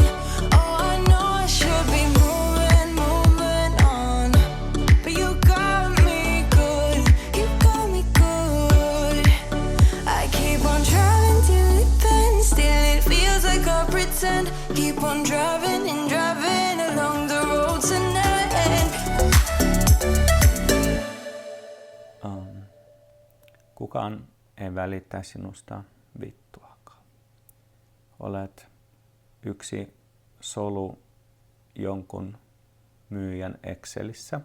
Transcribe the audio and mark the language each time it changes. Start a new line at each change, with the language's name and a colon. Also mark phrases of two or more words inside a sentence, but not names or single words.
English: Oh, I know I should be moving on, but you got me good, I keep on driving till it bends, still it feels like I pretend. Keep on driving and driving along the road tonight.
Finnish: Kukaan ei välitä sinusta vittuakaan. Olet yksi solu jonkun myyjän Excelissä.